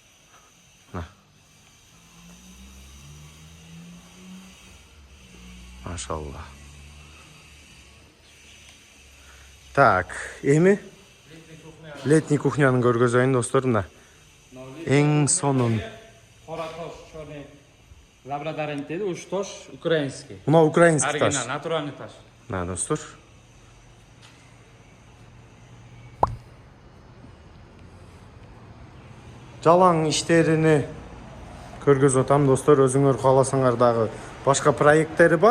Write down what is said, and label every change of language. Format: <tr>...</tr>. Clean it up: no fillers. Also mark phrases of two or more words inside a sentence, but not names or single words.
<ky>Машалла. Так, эми летний кухнянын көргөзөйүн, достор, мына. Эң сонун.</ky> <uz>Qora tosh,</uz> <ru>черный labradorint</ru> <uz>deydi, uch tosh ukrainskiy.</uz> <ky>Мына украинский таш.</ky> <ru>Original, натуральный</ru> <uz>tosh.</uz> <ky>На, достор. Жалаң иштерини көргөзүп атам, достор. Өзүңөр кааласаңар дагы башка проекттери бар.</ky>